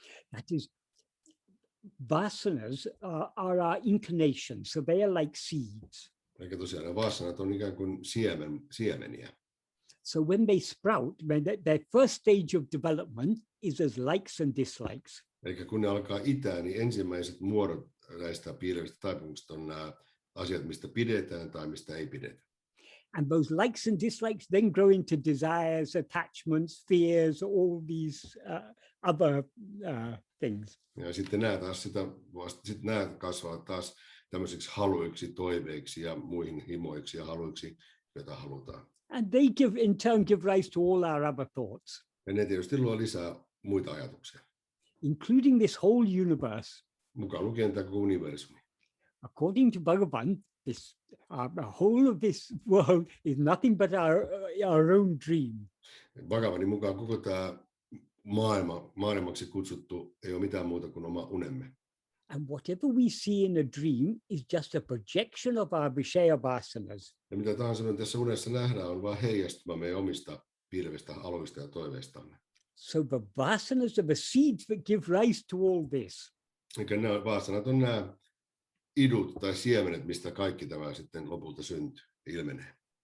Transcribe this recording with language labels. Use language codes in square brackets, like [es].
[en] That is, vasanas are our inclinations, so they are like seeds. [fi] Eli tosiaan ne vasanat on ikään kuin siemeniä. [en] So when they sprout, their first stage of development is as likes and dislikes. [fi] Eli kun ne alkaa itää, niin ensimmäiset muodot näistä piilevistä taipumuksista on nämä asiat, mistä pidetään tai mistä ei pidetä. [en] And those likes and dislikes then grow into desires, attachments, fears, all these other things. [fi] Ja sitten nämä taas sitten nämä kasvavat taas tämmöisiksi haluiksi, toiveiksi ja muihin himoiksi ja haluiksi, joita halutaan. [en] And they in turn give rise to all our other thoughts. [fi] Ja ne tietysti luo lisää muita ajatuksia. [en] Including this whole universe. [fi] Mukaan lukien tämä koko universumi. [en] According to Bhagavan, the whole of this world is nothing but our own dream. [fi] Bhagavanin mukaan koko tämä maailmaksi kutsuttu ei ole mitään muuta kuin oma unemme. [en] And whatever we see in a dream is just a projection of our vishaya vasanas. [fi] Ja mitä tahansa me tässä unessa nähdään, on vain heijastuma meidän omista piilevistä haluista ja toiveistamme. [en] So the vasanas are the seeds that give rise to all this. [fi] Eli nämä vasanat on nämä idut tai siemenet, mistä kaikki tämä sitten lopulta syntyy, ilmenee.